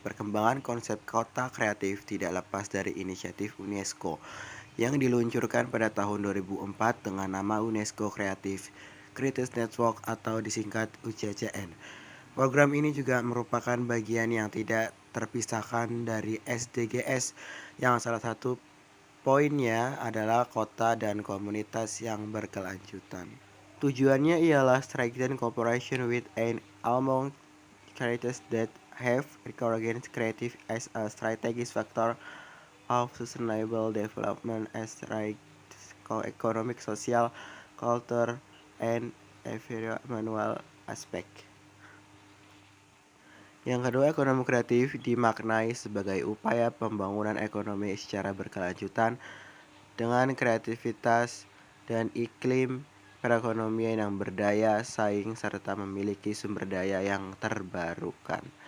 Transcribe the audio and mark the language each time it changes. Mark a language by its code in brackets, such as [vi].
[id] Perkembangan konsep kota kreatif tidak lepas dari inisiatif UNESCO yang diluncurkan pada tahun 2004 dengan nama UNESCO Creative Network atau disingkat UCCN. Program ini juga merupakan bagian yang tidak terpisahkan dari SDGs yang salah satu poinnya adalah kota dan komunitas yang berkelanjutan. Tujuannya ialah [en] strengthen cooperation with and among communities that have recognized creative as a strategic factor of sustainable development as economic, social, culture, and environmental aspect. [id] Yang kedua, ekonomi kreatif dimaknai sebagai upaya pembangunan ekonomi secara berkelanjutan dengan kreativitas dan iklim perekonomian yang berdaya saing serta memiliki sumber daya yang terbarukan.